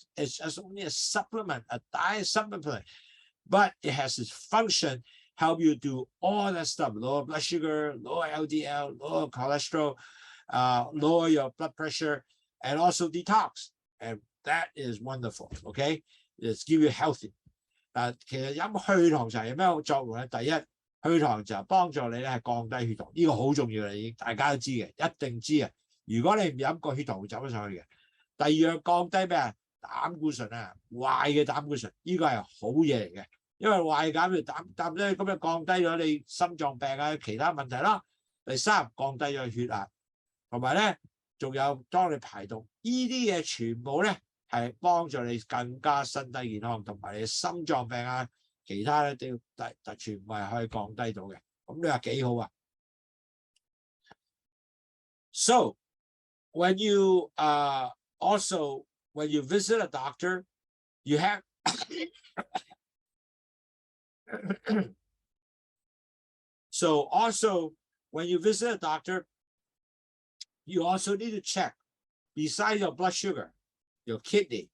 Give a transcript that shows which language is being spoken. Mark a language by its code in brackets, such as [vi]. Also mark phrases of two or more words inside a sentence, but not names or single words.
[en] It's just only a supplement, a diet supplement. But it has its function, help you do all that stuff, lower blood sugar, lower LDL, lower cholesterol, lower your blood pressure, and also detox. And that is wonderful, okay? It's give you healthy. [yue] 其實飲去糖茶有咩作用咧？第一，去糖就幫助你咧係降低血糖，呢個好重要啦，已經大家都知嘅，一定知啊。如果你唔飲個血糖會走咗上去嘅。第二樣降低咩啊？膽固醇啊，壞嘅膽固醇，呢個係好嘢嚟嘅。因為壞減膽咧，咁就降低咗你心臟病啊其他問題啦。第三，降低咗血壓，同埋咧仲有當你排毒，呢啲嘢全部咧係幫助你更加身體健康，同埋你心臟病啊其他咧都要全部係可以降低到嘅。咁你話幾好啊 [en] ？So when you also when you visit a doctor, you have so also when you visit a doctor, you also need to check besides your blood sugar, your kidney.